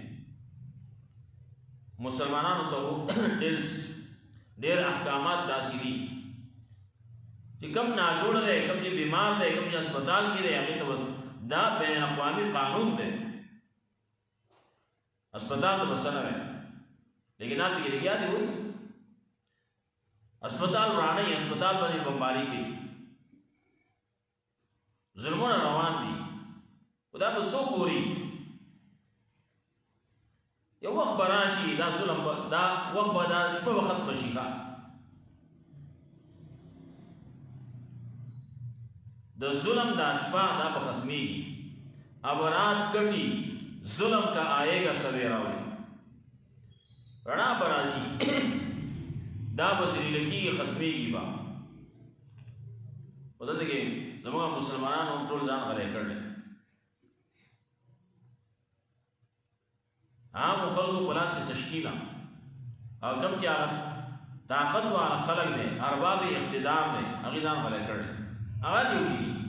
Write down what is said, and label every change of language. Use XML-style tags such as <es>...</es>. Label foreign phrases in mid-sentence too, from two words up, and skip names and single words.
<ps>مسلمانانو ته ډېر احکامات داسې دي چې کم ناجوړ دی کم چې بیمار دی کم چې هسپتال کې دی هغه ته دا بین اقوامی قانون دی هسپتال ته بس نه وي لیکن آپ کې لګیا دی وایي هسپتال ورانه هسپتال باندې بمباري کوي ظلمونه روان دي خدا به څوک ګوري یو وخت به راشي دا ظلم دا وخت به دا شپه به ختمه شي د ظلم دا شپه دا به ختمېږي</ps> <ur>اب رات کټي ظلم کا آئے گا سویرا ہوئے</ur> <ps>رڼا به راځي دا به ذلیلګي ختمېږي به په دلته کې زموږ مسلمانانو ټول ځان غلی کړی عام خلکو په لاس کې سشتي ده او کوم چې هغه طاقت والا خلک دی ارباب اقتدار دی هغې ځان غلی کړی هغه یو شي</ps>